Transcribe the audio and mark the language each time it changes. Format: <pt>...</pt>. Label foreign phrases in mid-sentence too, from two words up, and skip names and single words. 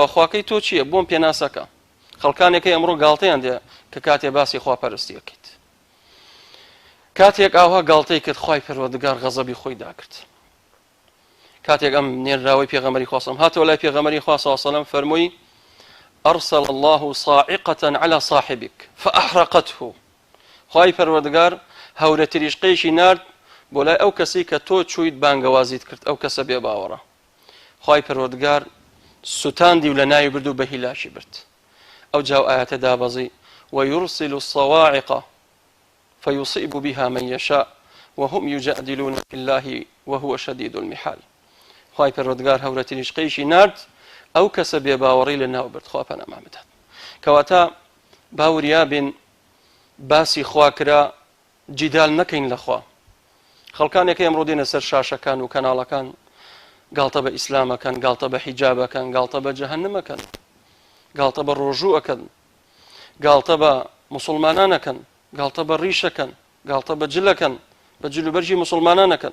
<ckb>خواکەی تۆ چییە؟ بۆم پێ ناسەکە. خەڵکانێکی ئەمڕۆ گاڵتەیان دێ کە کاتێ باسی خواپەرستیەکەیت. کاتێک ئاوا گاڵتەی کرد خوای پەروەردگار غەزەبی خۆی داکرد. کاتێک ئەم نێراوەی پێغەمبەری خوا</ckb> <ar>صلی الله علیه و سلم</ar> <ckb>هاتەوە لای پێغەمبەری خوا</ckb> <ar>صلی الله علیه و سلم</ar> <ckb>فەرمووی</ckb> <ar>أرسل الله صاعقة على صاحبك فأحرقته.</ar> <ckb>خوای پەروەردگار هەورە تریشقەیەکی نارد بۆ لای ئەو کەسی کە تۆ چوویت بانگەوازیت کرد، ئەو کەسە بێ باوەڕە. خوای پەروەردگار سوتاندی و لە ناوی برد و بە هیلاشی برد. ئەو جاو ئاەتە دابەزی</ckb> <ar>ويرسل الصواعق فيصيب بها من يشاء وهم يجادلون في الله وهو شديد المحال.</ar> <ckb>خوای پەروەردگار هەورە تریشقەیەکی نارد ئەو کەسە بێ باوەڕی لە ناو برد. خوا پەنامان بدات. کەواتە باوریا بین باسی خوا کرا جیدال نەکەین لەخوا. خەڵکانێکی ئەمڕۆ دێنە سەر شاشەکان و کەناڵەکان گاڵتە بە ئیسلامەکەن، گاڵتە بە حیجابەکەن، گاڵتە بە جەهەنەمەکەن، گاڵتە بە ڕۆژووەکەن، گاڵتە بە موسڵمانانەکەن، گاڵتە بە ڕیشەکەن، گاڵتە بە جلەکەن، بە جلوبەرجی موسڵمانانەکەن.</ckb>